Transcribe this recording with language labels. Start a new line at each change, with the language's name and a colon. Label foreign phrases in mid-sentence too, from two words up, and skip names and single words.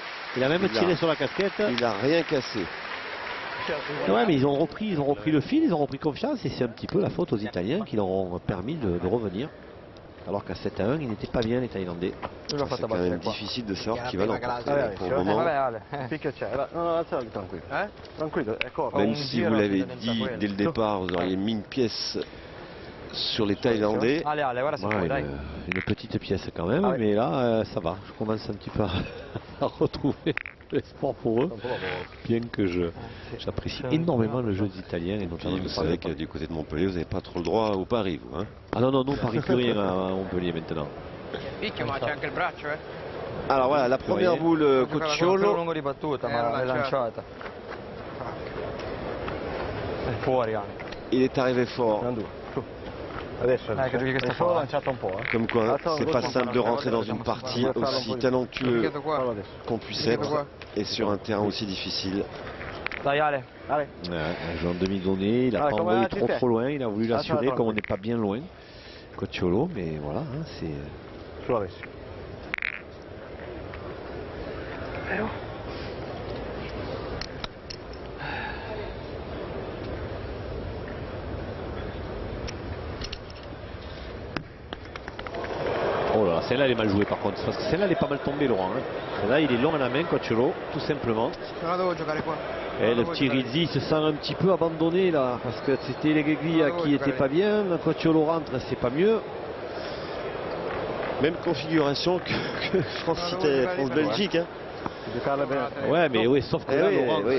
French: Il a même Il tiré a- sur la casquette. Il a rien cassé. Ouais, mais ils ont repris le fil, ils ont repris confiance et c'est un petit peu la faute aux Italiens qui leur ont permis de revenir. Alors qu'à 7-1, ils n'étaient pas bien les Thaïlandais. C'est quand même difficile de savoir qui va l'emporter pour le moment.
Italian: Vabbè, Ale. Picchia c'è. No, alzati tranquillo. Tranquillo, ecco.
French: Même si vous l'avez dit dès le départ, vous auriez mis une pièce sur les Thaïlandais. Allez, allez, voilà, c'est Ouais,
Italian: bon, dai.
French: une petite pièce quand même, Ah ouais. mais là, ça va. Je commence un petit peu à retrouver l'espoir pour eux, bien que j'apprécie énormément le jeu des Italiens et Puis notamment vous de savez que du côté de Montpellier, vous n'avez pas trop le droit au pari, vous. Hein. Ah non, nous on parie plus rien à Montpellier maintenant.
Italian: Picchio, ma c'è anche il braccio,
French: Alors voilà, la première boule
Italian: Più Cocciolo. lungo di battuta, ma l'hai lanciata. Fuori anche.
French: Il est arrivé fort.
Italian: Adesso che giochi questa solo fa. lanciato un po',
French: Comme quoi, c'est pas simple de rentrer dans une partie aussi talentueux
Italian: Fallo adesso.
French: qu'on puisse être et sur un terrain aussi difficile.
Italian: Dai Ale. Ale.
French: Ouais, un jeu en demi-donnée, il n'a Ah, pas comment envoyé tu trop fais trop loin, il a voulu l'assurer attends, comme on n'est pas bien loin. Cocciolo, mais voilà, hein, c'est.
Italian: Solo adesso.
French: Oh là là, celle-là elle est mal jouée par contre, parce que celle-là elle est pas mal tombée Laurent. Hein. Celle-là il est long à la main, Cocciolo, tout simplement.
Italian: Non la devo giocare qua.
French: Et le petit Rizzi se sent un petit peu abandonné là, parce que c'était les Guiglia qui était pas bien, Cocciolo rentre, c'est pas mieux. Même configuration que France-Belgique. Hein. Ouais, mais oui, sauf que là, oui, Laurent, oui.